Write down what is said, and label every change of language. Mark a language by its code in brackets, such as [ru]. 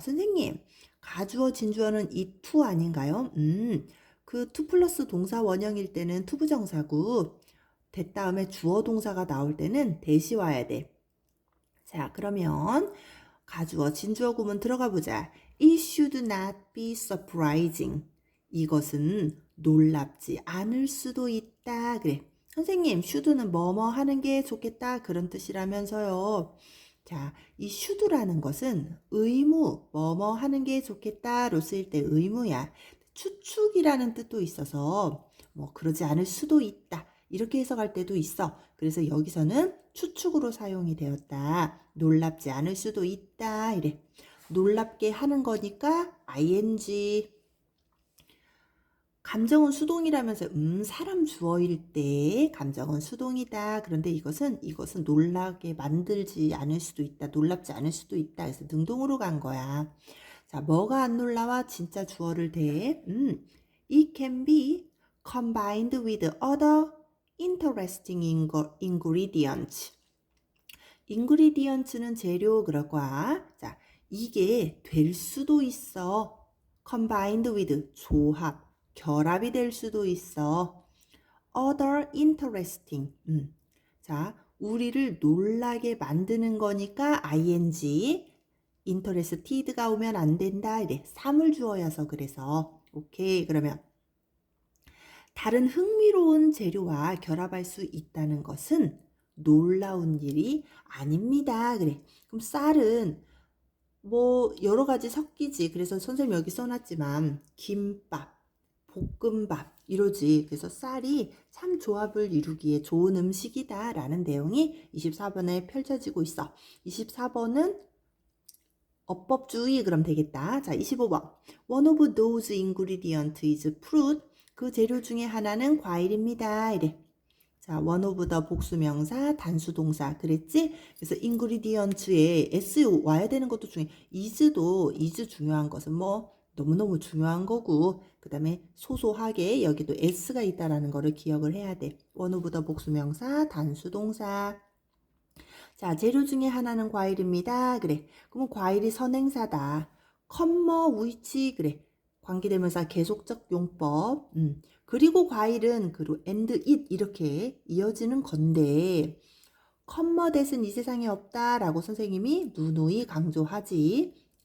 [ko] 선생님, 가주어 진주어는 이 to 아닌가요? 그 to 플러스 동사 원형일 때는 to 부정사고 that 다음에 주어 동사가 나올 때는 that이 와야 돼. 자, 그러면 가주어 진주어 구문 들어가 보자. [en] It should not be surprising. [ko] 이것은 놀랍지 않을 수도 있다. 그래. 선생님, should는 뭐뭐 하는 게 좋겠다. 그런 뜻이라면서요. 자, 이 should라는 것은 의무, 뭐뭐 하는 게 좋겠다로 쓰일 때 의무야. 추측이라는 뜻도 있어서 뭐 그러지 않을 수도 있다. 이렇게 해석할 때도 있어. 그래서 여기서는 추측으로 사용이 되었다. 놀랍지 않을 수도 있다. 이래. 놀랍게 하는 거니까 ing. 감정은 수동이라면서 사람 주어일 때 감정은 수동이다. 그런데 이것은 놀라게 만들지 않을 수도 있다. 놀랍지 않을 수도 있다. 그래서 능동으로 간 거야. 자, 뭐가 안 놀라와 진짜 주어를 대. [en] It can be combined with other interesting ingredients. [ko] ingredients는 재료 그럴 거야. 자, 이게 될 수도 있어. [en] combined with [ko] 조합. 결합이 될 수도 있어. [en] other interesting. [ko] 자, 우리를 놀라게 만드는 거니까 ing. interested가 오면 안 된다. 이래. 사물주어여서 그래서. 오케이. 그러면 다른 흥미로운 재료와 결합할 수 있다는 것은 놀라운 일이 아닙니다. 그래. 그럼 쌀은 뭐 여러 가지 섞이지. 그래서 선생님 여기 써놨지만 김밥, 볶음밥 이러지. 그래서 쌀이 참 조합을 이루기에 좋은 음식이다 라는 내용이 24번에 펼쳐지고 있어. 24번은 어법주의 그럼 되겠다. 자, 25번. [en] One of those ingredients is fruit. [ko] 그 재료 중에 하나는 과일입니다. 이래. 자, [en] one of the [ko] 복수명사, 단수동사 그랬지? 그래서 ingredients에 s 와야 되는 것도 중요해. is 중요한 것은 뭐 너무너무 중요한 거고, 그 다음에 소소하게 여기도 s가 있다라는 거를 기억을 해야 돼. [en] one of the [ko] 복수명사, 단수동사. 자, 재료 중에 하나는 과일입니다. 그래. 그러면 과일이 선행사다. which 그래. 관계대명사 계속적 용법. 그리고 과일은 그리고 [en] and it [ko] 이렇게 이어지는 건데 that은 이 세상에 없다라고 선생님이 누누이 강조하지.